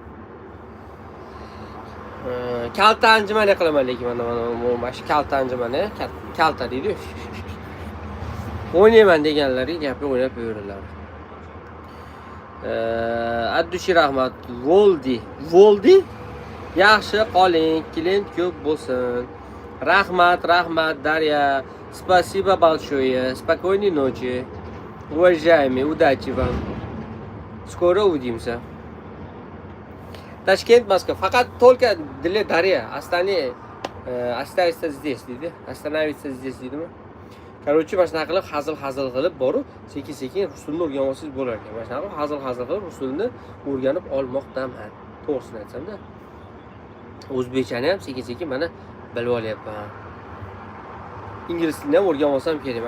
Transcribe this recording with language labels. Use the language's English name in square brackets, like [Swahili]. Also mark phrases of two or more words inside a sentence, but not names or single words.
[Uzbek] Kalta anjumani qilaman lekin mana shu kalta anjumani, kalta deydi. O'ynayman deganlarga gapni o'ynab beraverlar. Addushi rahmat. Voldi? Yaxshi qoling, klient ko'p bo'lsin. Rahmat, Darya. [Russian] Спасибо большое. Спокойной ночи. Уважаемые, удачи вам. Скоро увидимся. Toshkent, Moskva. Faqat только для Дарья. Остальные оставиться здесь deydi. Остановиться здесь deydimi? [Uzbek] Короче, mana shunaqa qilib hazil qilib borib, sekin rusulni o'rganib olsangiz bo'lar ekan. Mana shunaqa hazil qilib rusulni o'rganib olmoqdaman. To'g'risini aytsam-da. O'zbekchani ham sekin mana bilib olyapman. Ingliz tilini ham o'rganib olsam kerak.